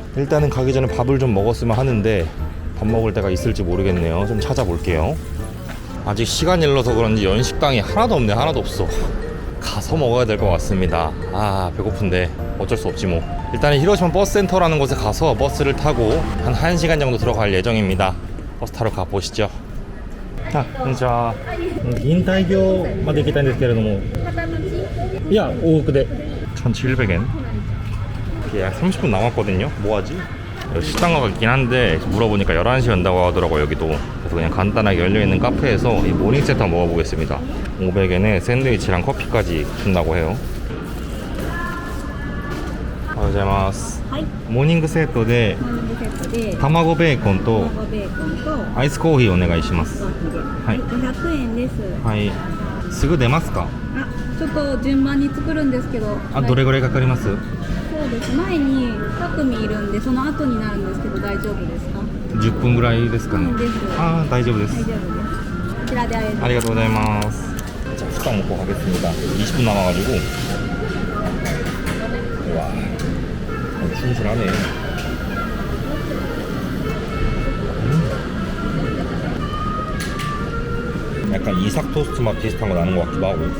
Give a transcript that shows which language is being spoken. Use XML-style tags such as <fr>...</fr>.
<ko>일단은 가기 전에 밥을 좀 먹었으면 하는데 밥 먹을 데가 있을지 모르겠네요. 좀 찾아볼게요. 아직 시간이 일러서 그런지 연식당이 하나도 없네. 하나도 없어. 가서 먹어야 될 것 같습니다. 배고픈데 어쩔 수 없지 뭐. 일단은 히로시마 버스센터라는 곳에 가서 버스를 타고 한 1시간 정도 들어갈 예정입니다. 버스 타러 가보시죠.</ko> <ja>진짜 긴타이교まで行きたいんですけれども、いや、往復で 1,700엔.</ja> <ko>약 30분 남았거든요. 뭐하지? 식당 가긴 한데 물어보니까 11시에 온다고 하더라고, 여기도. 그래서 그냥 간단하게 열려있는 카페에서 이 모닝 세트 한번 먹어보겠습니다. 500엔에 샌드위치랑 커피까지 준다고 해요. 안녕하세요.</ko> <ja>모닝セットで卵ベーコンとアイスコーヒーお願いします。はい。 500円です。はい。すぐ出ますか？ちょっと順番に作るんですけど、どれぐらいかかります？そうです。前に2組いるんで、その後になるんですけど大丈夫ですか 10分ぐらいですかね。です。大丈夫です。大丈夫です。こちらでありがとうございます。</ja> <ko>자, 식당 먹고 가겠습니다. 20분 남아가지고. 와, 충실하네. 약간 이삭 토스트 맛 비슷한 거 나는 것 같기도 하고.</ko>